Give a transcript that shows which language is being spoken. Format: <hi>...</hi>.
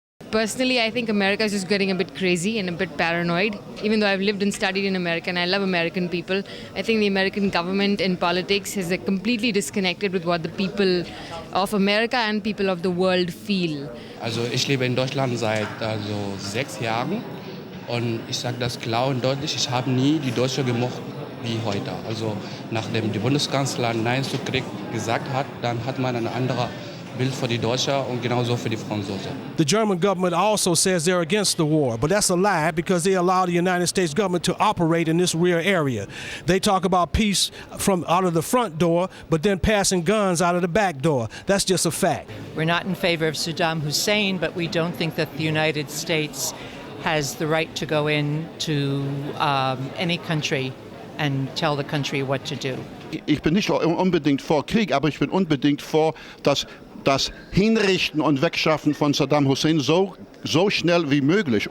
<en>Personally, I think America is just getting a bit crazy and a bit paranoid. Even though I've lived and studied in America and I love American people, I think the American government and politics has completely disconnected with what the people of America and people of the world feel.</en> <de>Also ich lebe in Deutschland seit 6 Jahren und ich sage das klar und deutlich, ich habe nie die Deutsche gemocht wie heute. Also nachdem die Bundeskanzlerin Nein zu Krieg gesagt hat, dann hat man eine andere Bild für die Deutschen und genauso für die Franzosen.</de> <en>The German government also says they're against the war, but that's a lie because they allow the United States government to operate in this rear area. They talk about peace from out of the front door, but then passing guns out of the back door. That's just a fact. We're not in favor of Saddam Hussein, but we don't think that the United States has the right to go into any country and tell the country what to do.</en> <de>Ich bin nicht unbedingt vor Krieg, aber ich bin unbedingt vor das Hinrichten und Wegschaffen von Saddam Hussein so schnell wie möglich.</de>